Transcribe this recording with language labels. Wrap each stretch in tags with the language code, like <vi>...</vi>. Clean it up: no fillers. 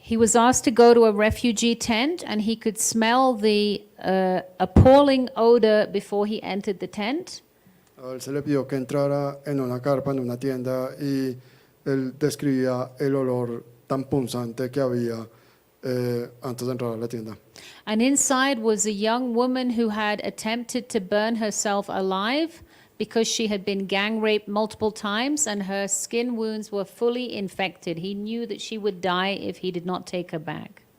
<en>He was asked to go to a refugee tent, and he could smell the appalling odor before he entered the tent.</en> <es>A él se le pidió que entrara en una carpa, en una tienda, y él describía el olor tan punzante que había antes de entrar a la tienda.</es> <en>And inside was a young woman who had attempted to burn herself alive because she had been gang raped multiple times and her skin wounds were fully infected. He knew that she would die if he did not take her back.</en>